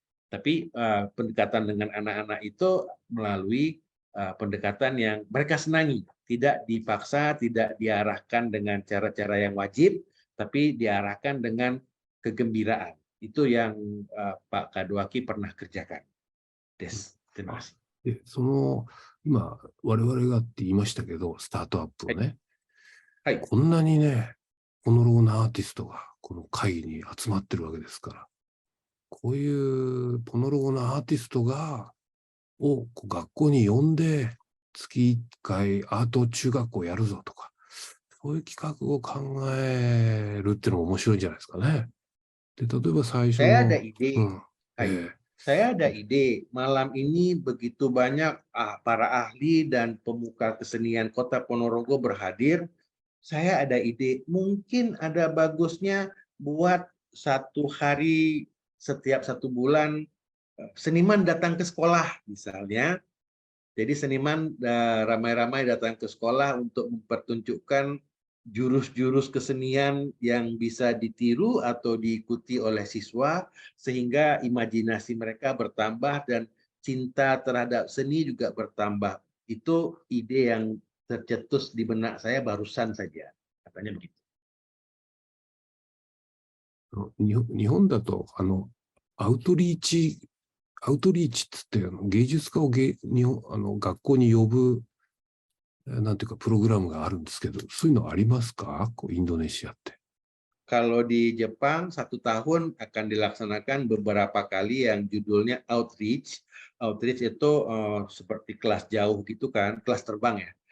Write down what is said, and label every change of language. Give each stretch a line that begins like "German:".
Indonesian: Tapi pendekatan dengan anak-anak itu melalui pendekatan yang mereka senangi, tidak dipaksa, tidak diarahkan dengan cara-cara yang wajib, tapi diarahkan dengan kegembiraan. Itu yang Pak Kadoaki pernah kerjakan. Terima kasih.
Japanese: で、今、我々がって言いましたけど、スタートアップをね、はい、こんなにね、ホノルゴのアーティストがこの会議に集まってるわけですから、こういうホノルゴのアーティストを学校に呼んで、月1回アート中学校やるぞとか、そういう企画を考えるっていうのも面白いんじゃないですかね。で、例えば最初の。
Indonesian: Saya ada ide. Saya ada ide. Malam ini begitu banyak para ahli dan pemuka kesenian Kota Ponorogo berhadir. Saya ada ide. Mungkin ada bagusnya buat satu hari setiap 1 bulan seniman datang ke sekolah misalnya. Jadi seniman ramai-ramai datang ke sekolah untuk mempertunjukkan jurus-jurus kesenian yang bisa ditiru atau diikuti oleh siswa sehingga imajinasi mereka bertambah dan cinta terhadap seni juga bertambah. Itu ide yang tercetus di benak saya barusan saja. Katanya begitu.
Japanese: 日本だとアウトリーチっつって芸術家を学校に呼ぶなんていうかプログラムがあるんですけど、そういうのありますか？インドネシアって。
Indonesian: Kalau di Jepang 1 tahun akan dilaksanakan beberapa kali yang judulnya outreach. Outreach itu seperti kelas jauh gitu kan, kelas terbang ya.